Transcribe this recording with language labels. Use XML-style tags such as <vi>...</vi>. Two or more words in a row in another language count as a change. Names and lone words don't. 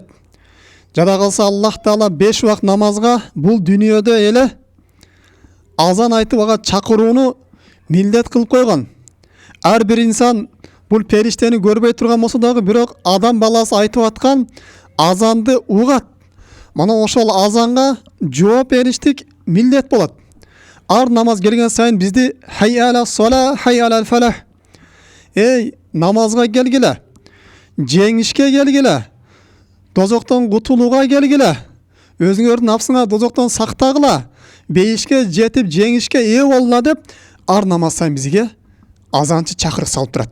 <ky>Жада калса Аллах Таала 5 убак намазга бул дүйнөдө эле азан айтып ага чакырууну милдет кылып койгон. Ар бир инсан бул периштени көрбөй турган болсо дагы, бирок адам баласы айтып аткан азанды угат. Мана ошол азанга жооп бериштик милдет болот. Ар намаз келген сайын бизди</ky> <ar>حي على الصلاة، حي على الفلاح.</ar> <ky>Эй, намазга келгиле. Жеңишке келгиле. Дозоктон кутулууга келгиле. Өзүңөрдүн напсыңа дозоктон сактагыла. Бейишке жетип жеңишке ээ болгула деп ар намаз сайын бизге азанчы чакырык салып турат.</ky>